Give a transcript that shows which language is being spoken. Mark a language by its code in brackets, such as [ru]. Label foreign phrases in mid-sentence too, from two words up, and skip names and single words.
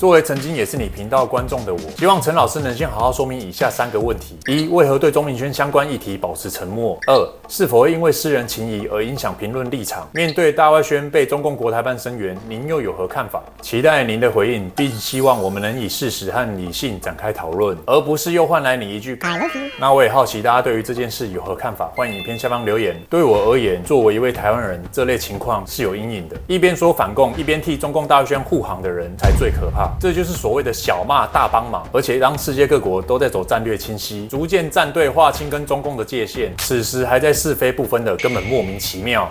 [zh] 作為曾經也是你頻道觀眾的我，希望陳老師能先好好說明以下3個問題：一、為何對鍾明軒相關議題保持沉默；2、是否會因為私人情誼而影響評論立場？面對大外宣被中共國台辦聲援，您又有何看法？期待您的回應，並希望我們能以事實和理性展開討論，而不是又換來你一句 [en] I love you。 [zh] 那我也好奇大家對於這件事有何看法，歡迎影片下方留言。對我而言，作為一位台灣人，這類情況是有陰影的。一邊說反共，一邊替中共大外宣護航的人才最可怕。這就是所謂的小罵大幫忙，而且當世界各國都在走戰略清晰，逐漸站隊劃清跟中共的界限，此時還在是非不分的，根本莫名其妙。